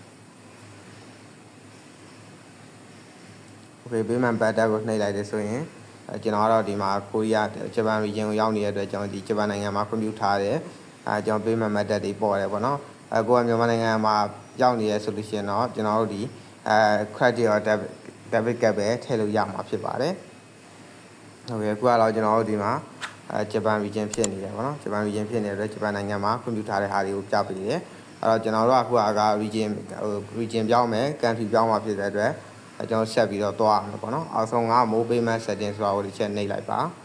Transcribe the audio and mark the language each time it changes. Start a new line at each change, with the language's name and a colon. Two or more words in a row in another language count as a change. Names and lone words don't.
Burmese: Okay ပေးမှ method ကိုနှိပ်လိုက်တယ်ဆိုရင်ကျွန်တော်ကတော့ဒီမှာကိုရီးယား
English: Japan region
Burmese: ကိုရောက်နေတဲ့အတွက်ကျွန်တော်ဒီ Japan နိုင်ငံမှာခွင့်ပြုထားတယ်ကျွန်တော်ပေး မှ method တွေပေါ်တယ်ပေါ့နော်ကိုကမြန်မာနိုင်ငံမှာရောက်နေရဆိုလို့ရှိရင်တော့ကျွန်တော်တို့ဒီ
English: credit or debit card
Burmese: ပဲထည့်လို့ရမှာဖြစ်ပါတယ်ဟုတ်ကဲ့အခုကတော့ကျွန်တော်တို့ဒီမှာ
English: Japan region
Burmese: ဖြစ်နေတယ်ပေါ့နော်
English: Japan region
Burmese: ဖြစ်နေတဲ့အတွက် Japan နိုင်ငံမှာခွင့်ပြုထားတဲ့ဟာတွေကိုပြပေးတယ်အဲ့တော့ကျွန်တော်တို့အခုက region ပြောင်းမယ် country ပြောင်းမှာဖြစ်တဲ့အတွက်ကျွန်တော်ဆက်ပြီးတော့သွားအောင်ပေါ့နော်အောက်ဆုံးက
English: mobile payment setting
Burmese: ဆိုတာကိုတစ်ချက်နှိပ်လိုက်ပါ